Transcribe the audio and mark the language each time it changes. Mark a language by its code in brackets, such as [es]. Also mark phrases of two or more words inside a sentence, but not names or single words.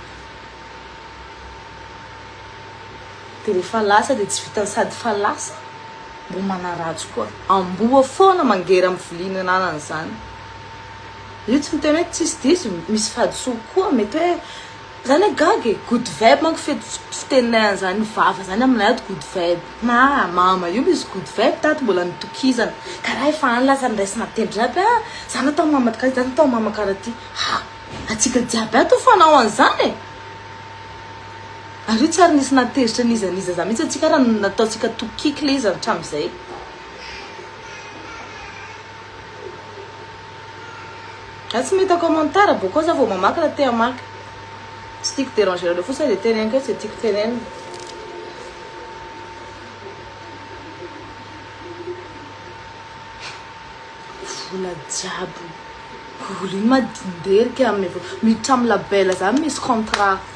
[mg] dia rehefa lasa dia tsy vitany sady fa lasa mbo manaratsy koa amboa foana mangera amin'ny viliana ananany zany io tsy miteny hoe tsisy diso misy fadisoa koa mety hoe zany hoe gagy [en] good vibe [mg] manko fiteninay zany vava zany aminay ato [en] good vibe [mg] na mama io misy [en] good vibe [mg] tato mbola mitokizana karaha efa any lasa niraisina tendry jiaby zany atao mama karaha zany atao mama karaha ty atsika jiaby ato fanao an'izany ary io tsy ary nisy natezitra nizaniza za mihitsy atsika raha nataotsika tokiky le izy hatramin'izay a tsy mety commentaire boko za vao mamaky raha te hamaky tsy tiako déranger le fotsiny dia teneniko tsy tiako tenenina vola jiaby olo iny madinderika amin'ny miditra amin'ny label zany misy contrat